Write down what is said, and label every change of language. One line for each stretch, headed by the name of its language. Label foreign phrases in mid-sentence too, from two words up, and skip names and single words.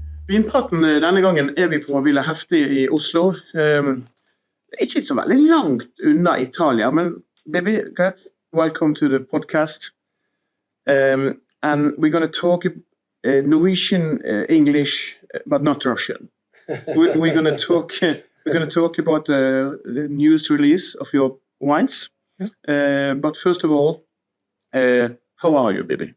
Norwegian: Vinpraten denne gangen vi på Villa Heftig I Oslo. Ikke så veldig langt unna Italia, men Bibi Graetz,
English: welcome to the podcast. And we're going to talk Norwegian, English, but not Russian. We're going to talk about the news release of your wines. But first of all, how are you, Bibi?